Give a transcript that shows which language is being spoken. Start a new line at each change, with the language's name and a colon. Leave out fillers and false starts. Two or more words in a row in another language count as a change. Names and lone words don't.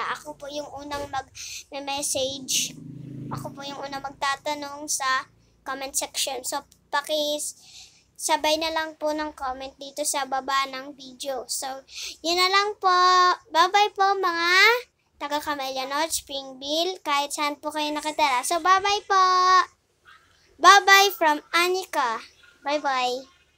Filipino: Ako po yung unang mag-message. Ako po yung unang magtatanong sa comment section. So, sabay na lang po ng comment dito sa baba ng video. So, yun na lang po. Bye-bye po mga taga Camellia North, Springville, kahit saan po kayo nakatira. So,
English: bye-bye po. Bye-bye from Anika. Bye-bye.